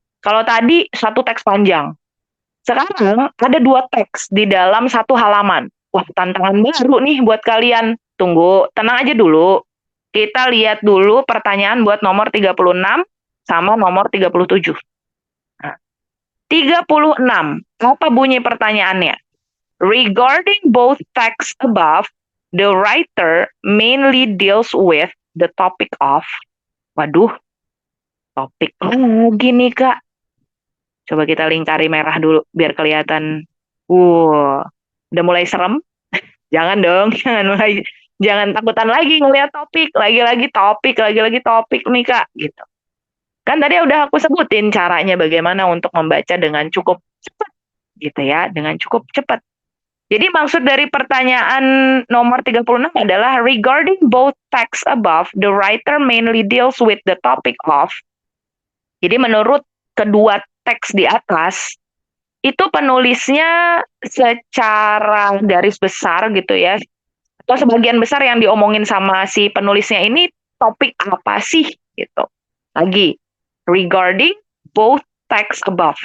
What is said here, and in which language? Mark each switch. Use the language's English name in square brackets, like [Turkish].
[Indonesian] Kalau tadi satu teks panjang. Sekarang ada dua teks di dalam satu halaman. Wah, tantangan baru nih buat kalian. Tunggu, tenang aja dulu. Kita lihat dulu pertanyaan buat nomor 36 sama nomor 37. Nah, 36. Apa bunyi pertanyaannya? [English] Regarding both texts above, the writer mainly deals with the topic of. [Indonesian] Waduh, topik lagi nih, Kak. Coba kita lingkari merah dulu biar kelihatan. Udah mulai serem. Jangan dong, jangan takutan lagi ngelihat topik, lagi-lagi topik, lagi-lagi topik nih Kak, gitu. Kan tadi udah aku sebutin caranya bagaimana untuk membaca dengan cukup cepat, gitu ya, dengan cukup cepat. [English] Jadi maksud dari pertanyaan nomor 36 adalah regarding both texts above, the writer mainly deals with the topic of. [Indonesian] Jadi menurut kedua teks di atas, itu penulisnya secara garis besar gitu ya, atau sebagian besar yang diomongin sama si penulisnya ini topik apa sih gitu. [English] Lagi, regarding both text above.